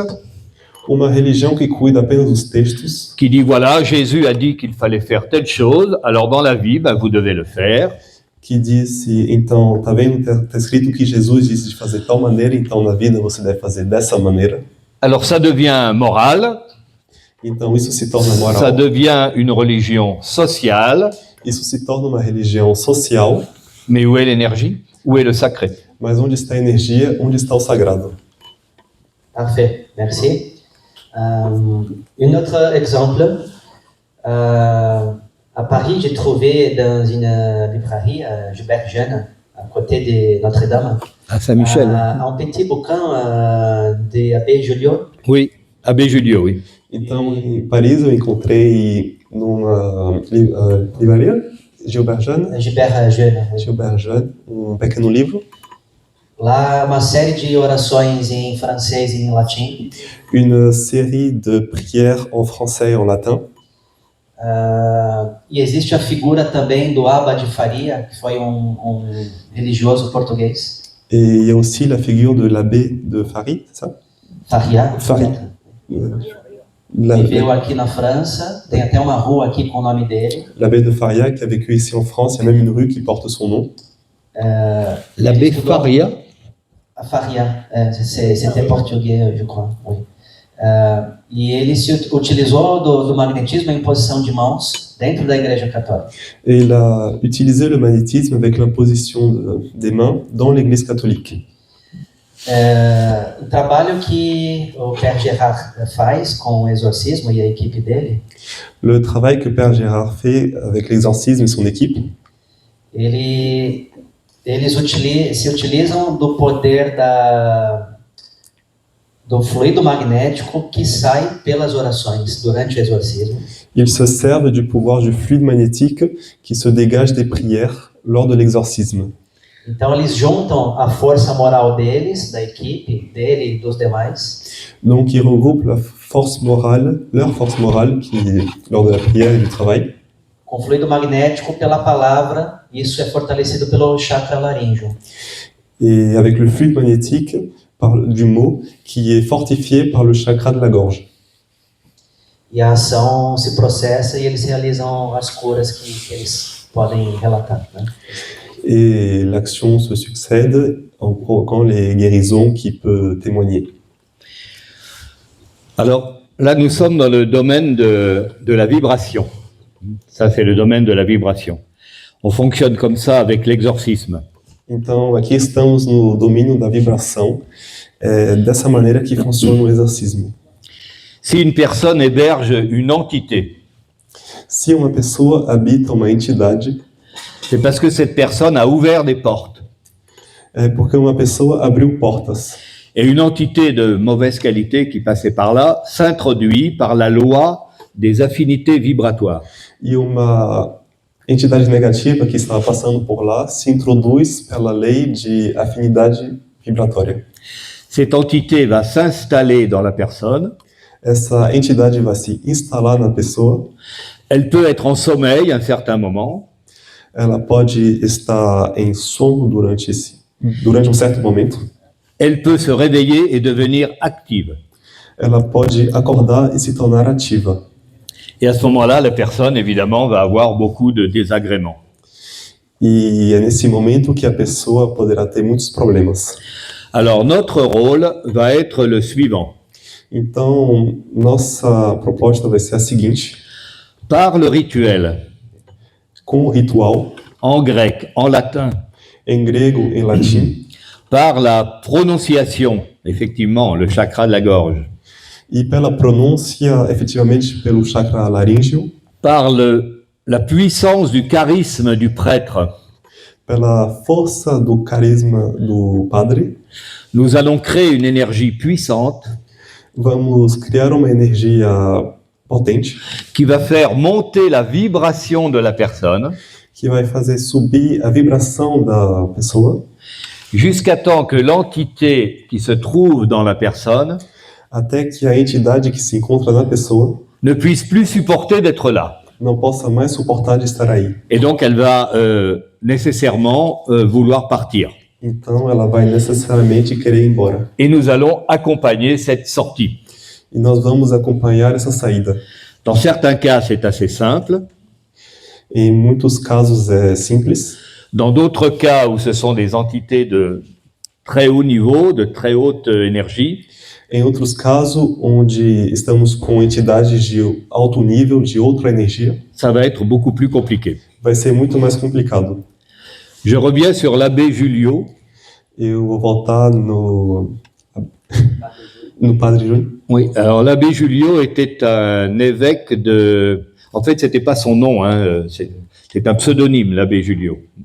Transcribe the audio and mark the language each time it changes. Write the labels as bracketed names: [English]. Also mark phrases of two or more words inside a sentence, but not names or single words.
[Portuguese] Uma religião que cuida apenas dos textos, [French] qui dit voilà, Jésus a dit qu'il fallait faire telle chose, alors dans la vie, ben, vous devez le faire. [Portuguese] que disse, então, tá vendo, tá escrito que Jesus disse de fazer tal maneira, então na vida você deve fazer dessa maneira. [French] Alors ça devient moral, [Portuguese] Então isso se torna [French] ça moral, devient une religion sociale, [Portuguese] isso se torna uma religião social, [French] mais où est l'énergie? Où est le sacré? [Portuguese] mas onde está a energia, onde está o sagrado? [French] Parfait, merci. Un autre exemple, à Paris, j'ai trouvé dans une librairie, Gilbert Jeune, à côté de Notre-Dame, À Saint-Michel. un petit bouquin de Abbé Julio. Oui, Abbé Julio, oui. [Portuguese] Então, em Paris, eu encontrei numa livraria, Gilbert Jeune, [French] Gilbert Jeune, oui. [Portuguese] Gilbert Jeune, um pequeno livro, Lá uma série de orações em francês e em latim. [French] une série de prières en français et en latin. [Portuguese] E existe a figura também do Abba de Faria, que foi um religioso português. [French] Et il y a aussi la figure de l'abbé de Fari, c'est ça? Faria. Faria. [Portuguese] Viveu aqui na França, tem até uma rua aqui com o nome dele. [French] L'abbé de Faria qui a vécu ici en France, il y a même une rue qui porte son nom. L'abbé Faria. Faria, c'était portugais, je crois. Oui. [Portuguese] E ele se utilizou do magnetismo em posição de mãos dentro da Igreja Católica. [French] Et il a utilisé le magnétisme avec l'imposition des mains dans l'Église catholique. [Portuguese] O trabalho que o Père Gérard faz com o exorcismo e a equipe dele, [French] Le travail que Père Gérard fait avec l'exorcisme et son équipe, [Portuguese] eles se utilizam do poder do fluido magnético que sai pelas orações durante o exorcismo. [French] ils se servent du pouvoir du fluide magnétique qui se dégage des prières lors de l'exorcisme. [Portuguese] Então eles juntam a força moral deles, da equipe, dele e dos demais, [French] Donc ils regroupent leur force morale qui, lors de la prière et du travail, [Portuguese] com fluido magnético pela palavra. Isso é fortalecido pelo chakra laríngeo. [French] et avec le fluide magnétique du mot qui est fortifié par le chakra de la gorge. [Portuguese] E a ação se processa e eles realizam as curas que eles podem relatar, né? [French] Et l'action se succède en provoquant les guérisons qu'il peut témoigner. Alors là, nous sommes dans le domaine de la vibration. Ça, c'est le domaine de la vibration. On fonctionne comme ça avec l'exorcisme. [Portuguese] Então, aqui estamos no domínio da vibração, dessa maneira que funciona o exorcismo. [French] Si une personne héberge une entité, [Portuguese] Se uma pessoa habita uma entidade, [French] c'est parce que cette personne a ouvert des portes. [Portuguese] é porque uma pessoa abriu portas. [French] Et une entité de mauvaise qualité qui passait par là s'introduit par la loi des affinités vibratoires. [Portuguese] E uma entidade negativa que estava passando por lá se introduz pela lei de afinidade vibratória. [French] Cette entité va s'installer dans la personne. [Portuguese] Essa entidade vai se instalar na pessoa, [French] Elle peut être en sommeil à un certain moment. [Portuguese] ela pode estar em sono durante um certo momento, [French] Elle peut se réveiller et devenir active. [Portuguese] ela pode acordar e se tornar ativa. [French] Et à ce moment-là, la personne, évidemment, va avoir beaucoup de désagréments. [Portuguese] E é nesse momento que a pessoa poderá ter muitos problemas. [French] Alors, notre rôle va être le suivant. [Portuguese] Então, nossa proposta vai ser a seguinte: [French] Par le rituel, [Portuguese] com o ritual, [French] en grec, en latin, [Portuguese] em grego e latim, [French] par la prononciation, effectivement, le chakra de la gorge, [Portuguese] e pela pronúncia, efetivamente pelo chakra laríngeo, [French] par la puissance du charisme du prêtre, [Portuguese] pela força do carisma do padre, [French] nous allons créer une énergie puissante [Portuguese] vamos criar uma energia potente [French] qui va faire monter la vibration de la personne [Portuguese] que vai fazer subir a vibração da pessoa [French] jusqu'à temps que l'entité qui se trouve dans la personne [Portuguese] até que a entidade que se encontra na pessoa [French] ne puisse plus supporter d'être là. [Portuguese] não possa mais suportar de estar aí. [French] Et donc, elle va nécessairement vouloir partir. [Portuguese] Então ela vai necessariamente querer ir embora. [French] Et nous allons accompagner cette sortie. [Portuguese] E nós vamos acompanhar essa saída. [French] Dans certains cas, c'est assez simple. [Portuguese] Em muitos casos é simples. [French] Dans d'autres cas où ce sont des entités de très haut niveau, de très haute énergie, [Portuguese] Em outros casos, onde estamos com entidades de alto nível, de outra energia, [French] ça va être beaucoup plus compliqué. [Portuguese] vai ser muito mais complicado. [French] Je reviens sur l'abbé Julio. [Portuguese] Eu vou voltar no Padre Júnior. [French] Oui, alors l'abbé Julio était un évêque de... En fait, c'était pas son nom, hein, c'est un pseudonyme, l'abbé Julio.